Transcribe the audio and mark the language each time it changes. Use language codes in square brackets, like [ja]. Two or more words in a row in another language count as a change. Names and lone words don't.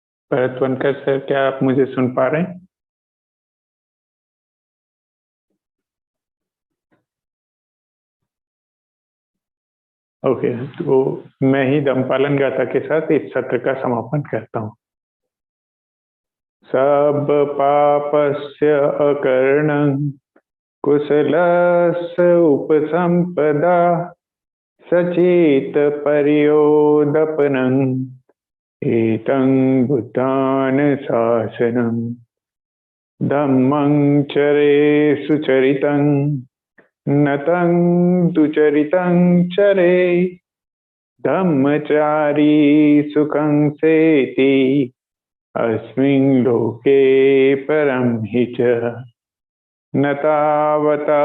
[hi] भरतवनकर सर, क्या आप मुझे सुन पा रहे हैं? ओके, तो मैं ही धम्मपालन गाथा के साथ इस सत्र का समापन करता हूँ। [pi] सब पापस्य अकर्णं कुशलस्य उपसंपदा सचेत पर्योदपनं एतं बुद्धान शासनं धम्मं चरे सुचरितं नतं दुचरितं चरे धम्मचारी सुखं सेति अस्मिन् लोके परं हि च न तावता